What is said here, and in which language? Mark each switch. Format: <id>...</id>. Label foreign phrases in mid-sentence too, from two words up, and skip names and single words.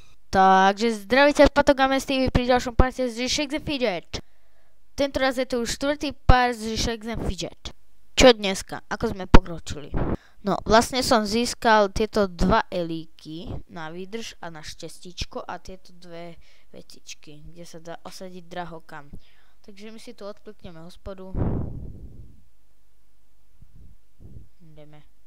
<sk>Takže zdravíte z Patogames TV pri ďalšom parte z Shakes and Fidget. Tentoraz je to už štvrtý part z Shakes and Fidget. Čo dneska? Ako sme pokročili? No, vlastne som získal tieto dva elíky na výdrž a na šťastíčko a tieto dve vecičky, kde sa dá osadiť drahokam. Takže my si tu odklikneme hospodu. Ideme.</sk>